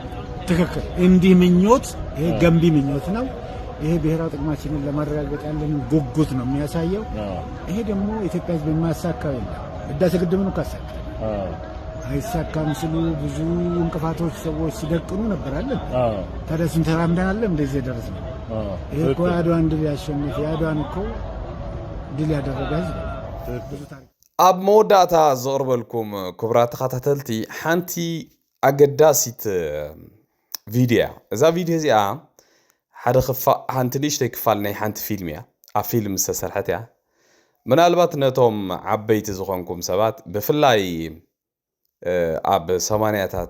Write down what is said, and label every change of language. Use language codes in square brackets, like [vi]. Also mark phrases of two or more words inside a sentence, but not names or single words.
[am] ትክክል እንዲህ ምኞት ይሄ ገንቢ ምኞት ነው ይሄ ብሔራዊ ጥቅማችንን ለማረጋገጥ ያለን ጉጉት ነው የሚያሳየው ይሄ ደግሞ ኢትዮጵያ ሕዝብ የማያሳካው የለም ህዳሴ ግድብን ካሳካ አይሳካም ሲሉ ብዙ እንቅፋቶች ሰዎች ሲደቅኑ ነበራለን ታዲያ ተራምደናል እንደዚህ ደረስን ይሄ እኮ አድዋን ድል ያሸነፈ አድዋን እኮ ድል ያደረገ ሕዝብ ብዙ ታሪክ [ti] ኣብ መወዳእታ ዘቕርበልኩም ክቡራት ተኸታተልቲ ሓንቲ ኣገዳሲት ቪድዮ እዛ ቪድዮ እዚኣ ሓደ ሓንቲ ንእሽተይ ክፋል ናይ ሓንቲ ፊልም እያ ኣብ ፊልም ዝተሰርሐት እያ ምናልባት ነቶም ዓበይቲ ዝኾንኩም ሰባት ብፍላይ ኣብ 80ታት